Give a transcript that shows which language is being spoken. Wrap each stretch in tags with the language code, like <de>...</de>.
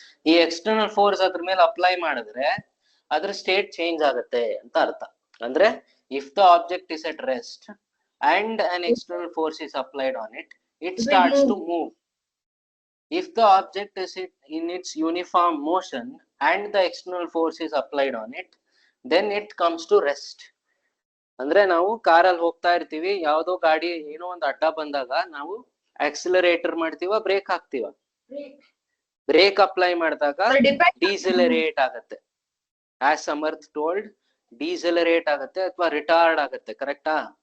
<kn>ಈ external force ಅದ್ರ ಮೇಲೆ ಅಪ್ಲೈ ಮಾಡಿದ್ರೆ ಅದ್ರ ಸ್ಟೇಟ್ ಚೇಂಜ್ ಆಗುತ್ತೆ ಅಂತ ಅರ್ಥ. ಅಂದ್ರೆ</kn> <en>If the object is at rest and an external force is applied on it, it starts to move. If the object is in its uniform motion and the external force is applied on it, then it comes to rest.</en> <kn>ಅಂದ್ರೆ ನಾವು ಕಾರಲ್ಲಿ ಹೋಗ್ತಾ ಇರ್ತೀವಿ, ಯಾವ್ದೋ ಗಾಡಿ ಏನೋ ಒಂದು ಅಡ್ಡ ಬಂದಾಗ ನಾವು ಆಕ್ಸಿಲರೇಟರ್ ಮಾಡ್ತೀವ, ಬ್ರೇಕ್ ಹಾಕ್ತಿವ. ಬ್ರೇಕ್ ಅಪ್ಲೈ ಮಾಡಿದಾಗ ಡೀಸೆಲರೇಟ್ ಆಗತ್ತೆ.</kn> <en>as Samarth told,</en> <kn>ಡೀಸೆಲರೇಟ್ ಆಗತ್ತೆ ಅಥವಾ ರಿಟಾರ್ಡ್ ಆಗತ್ತೆ. ಕರೆಕ್ಟಾ?</kn>